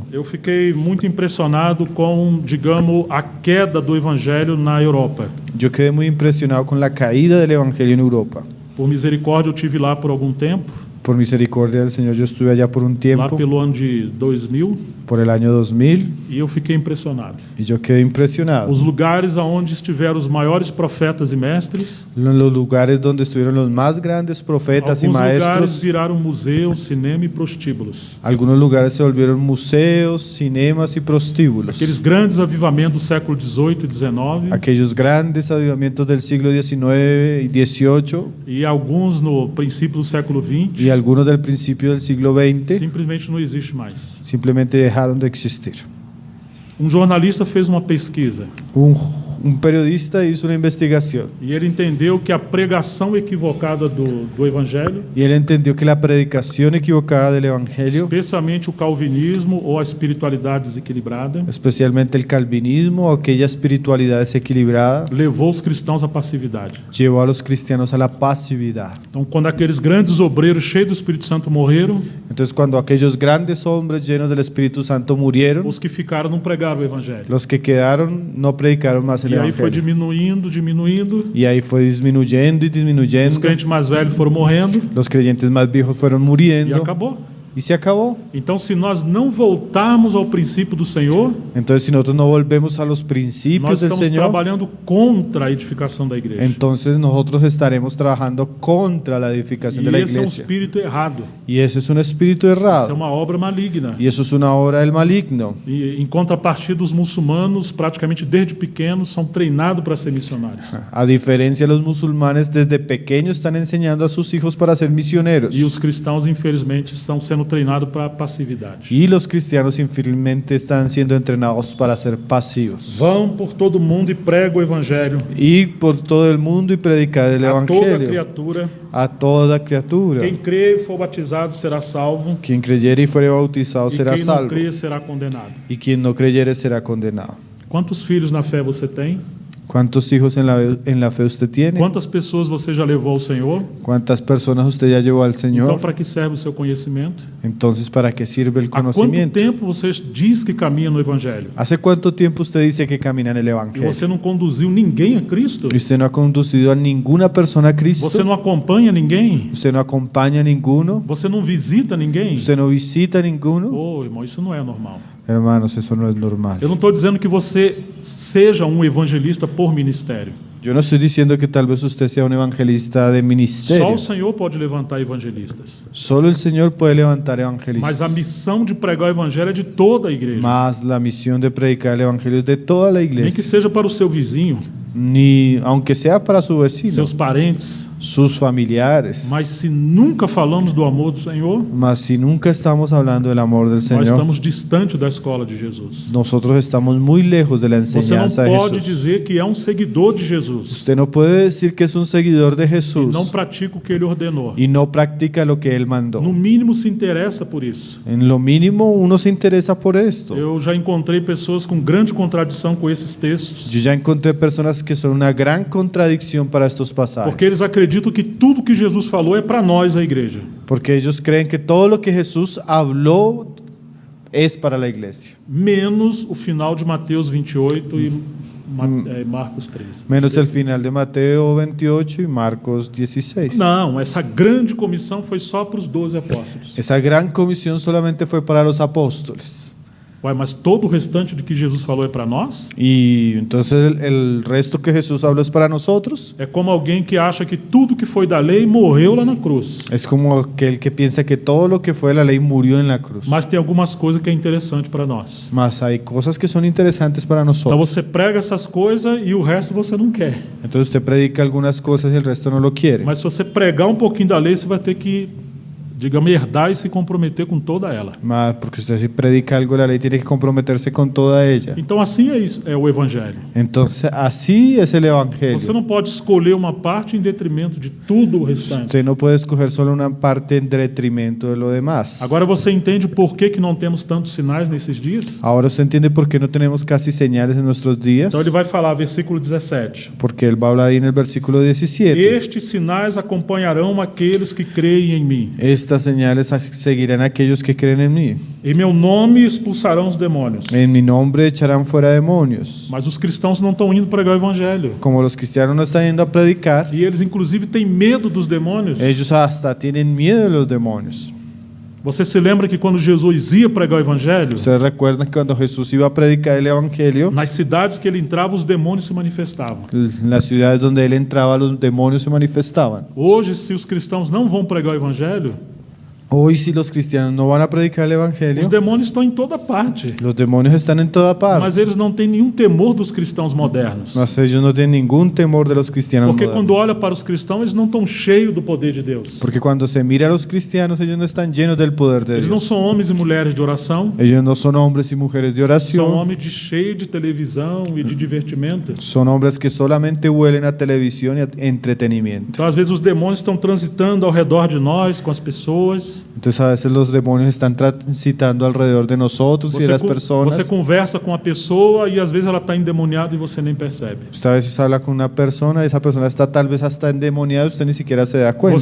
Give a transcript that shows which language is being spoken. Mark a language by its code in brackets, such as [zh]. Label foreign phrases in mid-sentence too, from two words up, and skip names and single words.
[pt] Eu fiquei muito impressionado com, digamos, a queda do evangelho na Europa. [es] Yo quedé muy impresionado con la caída del evangelio en Europa. [pt] Por misericórdia, eu tive lá por algum tempo, [es] Por misericordia del Señor, yo estuve allá por un [pt] lá [es] tiempo, [pt] pelo ano de 2000, [es] por el año 2000, [pt] e eu fiquei impressionado. [es] y yo quedé impresionado. [pt] Os lugares aonde estiveram os maiores profetas e mestres, [es] En los lugares donde estuvieron los más grandes profetas y [pt] alguns lugares [es] maestros, [pt] viraram museus, cinema e prostíbulos. [es] algunos lugares se volvieron museos, cinemas y prostíbulos. [pt] Aqueles grandes avivamentos do século XVIII e XIX, [es] Aquellos grandes avivamientos del siglo XIX y XVIII [pt] e alguns no princípio do século [es] y XX, algunos del principio del siglo XX [pt] simplesmente não existe mais. [es] simplemente dejaron de existir. [pt] Jornalista fez uma pesquisa [es] Un periodista hizo una investigación [pt] e ele entendeu que a pregação equivocada do Evangelho, [es] y él entendió que la predicación equivocada del Evangelio, [pt] especialmente o calvinismo ou a espiritualidade desequilibrada, [es] especialmente el calvinismo o aquella espiritualidad desequilibrada, [pt] levou os cristãos à passividade. [es] llevó a los cristianos a la pasividad. [pt] Então, quando aqueles grandes obreiros cheios do Espírito Santo morreram, [es] Entonces, cuando aquellos grandes hombres llenos del Espíritu Santo murieron, [pt] os que ficaram não pregaram o Evangelho. [es] los que quedaron no predicaron más el [pt] E aí foi [es] Evangelio. [pt] diminuindo, [es] Y ahí fue disminuyendo y [pt] os [es] disminuyendo. [pt] crentes mais velhos foram morrendo [es] Los creyentes más viejos fueron [pt] e [es] muriendo [pt] acabou. [es] y se acabó. [pt] Então, se nós não voltarmos ao princípio do Senhor, [es] Entonces, si nosotros no volvemos a los [pt] nós [es] principios del [pt] estamos [es] Señor, [pt] trabalhando contra a edificação da igreja. [es] entonces nosotros estaremos trabajando contra la edificación de [pt] E [es] la [pt] esse é um [es] iglesia. [pt] espírito errado. [es] Y ese es un espíritu [pt] Isso é [es] errado. [pt] uma obra maligna. [es] Y eso es una obra del maligno. [pt] E em contrapartida, os muçulmanos, praticamente desde pequenos, são treinados para ser missionários. [es] A diferencia, los musulmanes desde pequeños están enseñando a sus hijos para ser misioneros. [pt] E os cristãos, infelizmente, estão sendo treinados para a passividade. [es] Y los cristianos infelizmente están siendo entrenados para ser pasivos. [pt] Vão por todo mundo e prega o evangelho [es] Y por todo el mundo y predicar el [pt] a toda [es] evangelio [pt] criatura. [es] a toda criatura. [pt] Quem crê e for batizado será salvo. [es] Quien creyere y fuere bautizado [pt] E [es] será [pt] quem não [es] salvo. [pt] crê será condenado. [es] Y quien no creyere será condenado. [pt] Quantos filhos na fé você tem? [es] ¿Cuántos hijos en la fe usted tiene? [pt] Quantas pessoas você já levou ao Senhor? [es] ¿Cuántas personas usted ya llevó al [pt] Então, [es] Señor? [pt] para que serve o seu conhecimento? [es] Entonces, ¿para qué sirve el [pt] Há quanto [es] conocimiento? [pt] tempo você diz que caminha no Evangelho? [es] ¿Hace cuánto tiempo usted dice que camina en el [pt] E [es] Evangelio? [pt] você não conduziu ninguém a Cristo? [es] ¿Y usted no ha conducido a ninguna persona a Cristo? [pt] Você não acompanha ninguém? [es] ¿Usted no acompaña a ninguno? [pt] Você não visita ninguém? [es] ¿Usted no visita a ninguno? [pt] Ô, irmão, isso não é normal. [es] Hermanos, eso no es normal. [pt] Eu não estou dizendo que você seja um evangelista por ministério. [es] Yo no estoy diciendo que tal vez usted sea un evangelista de [pt] Só [es] ministerio. [pt] o Senhor pode levantar evangelistas. [es] Solo el Señor puede levantar [pt] Mas a [es] evangelistas. [pt] missão de pregar o evangelho é de toda a igreja. [es] Mas la misión de predicar el evangelio es de toda la [pt] Nem que [es] iglesia. [pt] seja para o seu vizinho, [es] Ni aunque sea para su vecino, [pt] seus parentes. [es] sus familiares. [pt] Mas se nunca falamos do amor do Senhor, [es] Mas si nunca estamos hablando del amor del [pt] nós [es] Señor, [pt] estamos distante da escola de Jesus. [es] nosotros estamos muy lejos de la [pt] Você não [es] enseñanza de [pt] pode [es] Jesús. [pt] dizer que é um seguidor de Jesus [es] Usted no puede decir que es un seguidor de [pt] e [es] Jesús [pt] não pratica o que ele ordenou. [es] y no practica lo que Él mandó. [pt] No mínimo se interessa por isso. [es] En lo mínimo uno se interesa por esto. [pt] Eu já encontrei pessoas com grande contradição com esses textos, [es] Yo ya encontré personas que son una gran contradicción para estos pasajes. [pt] porque eles acreditam que tudo que Jesus falou é para nós, a igreja. [es] Porque ellos creen que todo lo que Jesús habló es para la iglesia. [pt] Menos o final de Mateus 28 e Marcos 13. [es] Menos el final de Mateo 28 y Marcos 16. [pt] Não, essa grande comissão foi só para os 12 apóstolos. [es] Esa gran comisión solamente fue para los apóstoles. [pt] Ué, mas todo o restante de que Jesus falou é para nós? [es] Y entonces el resto que Jesús habló es para nosotros. [pt] É como alguém que acha que tudo que foi da lei morreu lá na cruz. [es] Es como aquel que piensa que todo lo que fue la ley murió en la cruz. [pt] Mas tem algumas coisas que é interessante para nós. [es] Mas hay cosas que son interesantes para [pt] Então [es] nosotros. [pt] você prega essas coisas e o resto você não quer. [es] Entonces usted predica algunas cosas y el resto no lo quiere. [pt] Mas se você pregar um pouquinho da lei, você vai ter que, digamos, herdar e se comprometer com toda ela. [es] Mas porque usted si predica algo de la ley tiene que comprometerse con toda ella. [pt] Então assim é isso, é o evangelho. [es] Entonces así es el [pt] Você [es] evangelio. [pt] não pode escolher uma parte em detrimento de tudo o restante. [es] Usted no puede escoger solo una parte en detrimento de lo demás. [pt] Agora você entende por que não temos tantos sinais nesses dias? [es] Ahora usted entiende por qué no tenemos casi señales en nuestros días. [pt] Então ele vai falar, versículo 17. [es] Porque él va a hablar ahí en el versículo 17. [pt] Estes sinais acompanharão aqueles que creem em mim. [es] estas señales seguirán a aquellos que creen en mí. [pt] Em meu nome expulsarão os demônios. [es] En mi nombre echarán fuera demonios. [pt] Mas os cristãos não estão indo pregar o evangelho. [es] Como los cristianos no están yendo a predicar, [pt] E eles, inclusive, têm medo dos demônios. [es] ellos hasta tienen miedo de los demonios. [pt] Você se lembra que quando Jesus ia pregar o evangelho, [es] Ustedes recuerdan que cuando Jesús iba a predicar el evangelio, [pt] nas cidades que ele entrava, os demônios se manifestavam. [es] en las ciudades donde él entraba, los demonios se manifestaban. [pt] Hoje, se os cristãos não vão pregar o evangelho, [es] Hoy, si los cristianos no van a predicar el [pt] os [es] evangelio, [pt] demônios estão em toda parte. [es] los demonios están en toda [pt] Mas [es] parte. [pt] eles não têm nenhum temor dos cristãos modernos. [es] Mas ellos no tienen ningún temor de los cristianos [pt] Porque [es] modernos. [pt] quando olha para os cristãos, eles não estão cheios do poder de Deus. [es] Porque cuando se mira a los cristianos, ellos no están llenos del poder de [pt] Eles não [es] Dios. [pt] são homens e mulheres de oração, [es] Ellos no son hombres y mujeres de [pt] são [es] oración. [pt] homens cheios de televisão e de divertimento. [es] Son hombres que solamente huelen a televisión y a entretenimiento. [pt] Então, às vezes, os demônios estão transitando ao redor de nós, com as pessoas. [es] Entonces a veces los demonios están transitando alrededor de nosotros y de las [pt] Você [es] personas. [pt] conversa com a pessoa e às vezes ela está endemoniada e você nem percebe. [es] Usted a veces habla con una persona y esa persona está tal vez hasta endemoniada y usted ni siquiera se da cuenta.